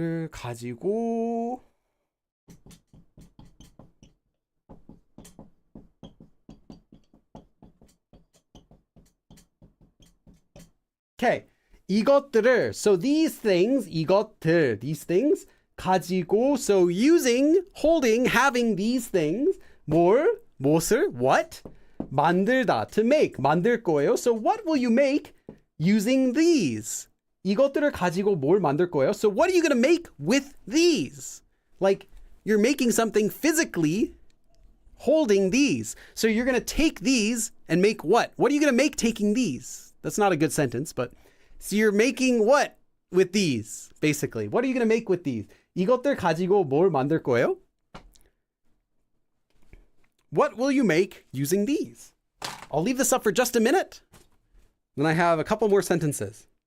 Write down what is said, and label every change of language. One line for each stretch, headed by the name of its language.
English: 가지고 Okay, 이것들을, so these things, 이것들, these things, 가지고, so using, holding, having these things, 무엇을, what?
Korean: 만들다,
English: to make,
Korean: 만들 거예요.
English: So what will you make using these?
Korean: 이것들을 가지고 뭘 만들 거예요?
English: So what are you going to make with these? Like, you're making something physically holding these. So you're going to take these and make what? What are you going to make taking these? That's not a good sentence, but so you're making what with these, basically? What are you going to make with these?
Korean: 이것들 가지고 뭘 만들 거예요?
English: What will you make using these? I'll leave this up for just a minute. Then I have a couple more sentences.